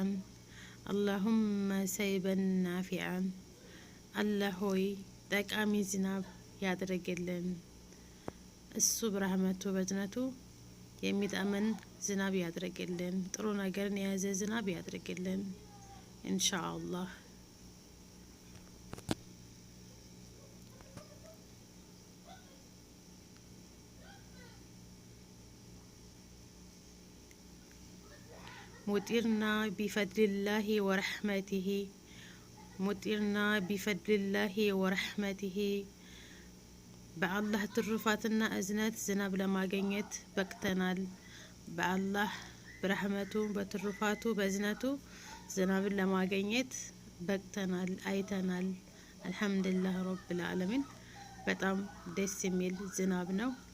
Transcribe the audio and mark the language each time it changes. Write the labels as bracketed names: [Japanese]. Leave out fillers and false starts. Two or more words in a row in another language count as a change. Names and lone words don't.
[Arabic] اللهم سيبا نافعا። [Amharic] አላህ ሆይ ጠቃሚ ዝናብ ያድርግልን። እሱ በረህመቱ በእዝነቱ የሚጠመን ዝናብ ያድርግልን። ጥሩ ነገርን የያዘ ዝናብ ያድርግልን ኢንሻአላህ። [Arabic] مطرنا بفضل الله ورحمته، مطرنا بفضل الله [Amharic] ورحمته። በአላህ ትሩፋትና እዝነት ዝናብ ለማግኘት በቅተናል። በአላህ በረህመቱ በትሩፋቱ በእዝነቱ ዝናብን ለማግኘት በቅተናል፣ አይተናል። [Arabic] الحمد لله رب العالمين። [Amharic] በጣም ደስ የሚል ዝናብ ነው።